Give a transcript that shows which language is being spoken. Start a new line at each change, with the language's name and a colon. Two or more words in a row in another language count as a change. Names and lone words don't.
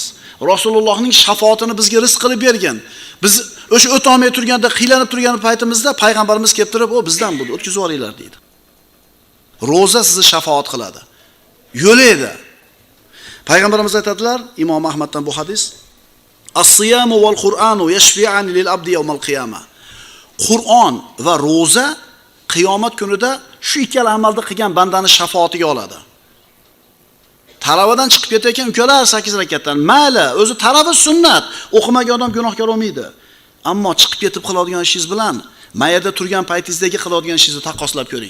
Uzbek: Rasulullohning shafaatini bizga rizq qilib bergan. Biz o'sha o'ta olmay turganda, qiylanib turgan paytimizda payg'ambarimiz kelib turib, "O bizdan bo'ldi, o'tkazib olinglar" deydi. Ro'za sizni shafaat qiladi. Yo'laydi. Payg'ambarimiz aytadilar, Imom Ahmaddan bu hadis:
Arabic: "الصيام والقرآن يشفعان للعبد يوم القيامة."
Uzbek: Qur'on va ro'za qiyomat kunida shu ikkala amalni qilgan bandani shafaatiga oladi. Taravadan chiqib ketayotgan ukalar 8 rakatdan, mayli, o'zi tarava sunnat, o'qimagan odam gunohkor bo'lmaydi. Ammo chiqib ketib qiladigan ishingiz bilan mayada turgan paytingizdagi qiladigan ishingizni taqqoslab ko'ring.